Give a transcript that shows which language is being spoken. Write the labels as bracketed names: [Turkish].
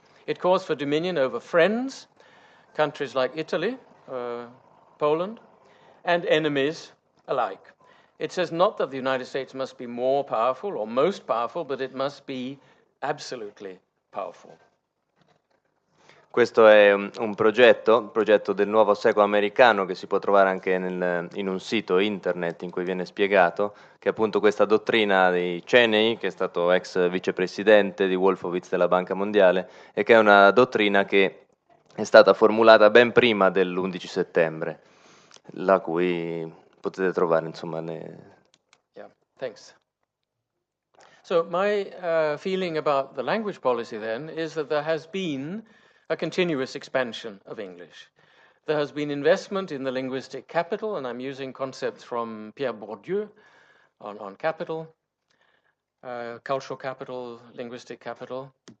[English] It calls for dominion over friends, countries like Italy, Poland, and enemies alike. It says not that the United States must be more powerful or most powerful, but it must be absolutely powerful. [Italian] Questo è un progetto del nuovo secolo americano, che si può trovare anche in un sito internet in cui viene spiegato, che è appunto questa dottrina di Cheney, che è stato ex vicepresidente di Wolfowitz della Banca Mondiale, e che è una dottrina che è stata formulata ben prima dell'11 settembre, la cui potete trovare insomma [English] Yeah, thanks. So my feeling about the language policy then is that there has been a continuous expansion of English. There has been investment in the linguistic capital, and I'm using concepts from Pierre Bourdieu on capital, cultural capital, linguistic capital.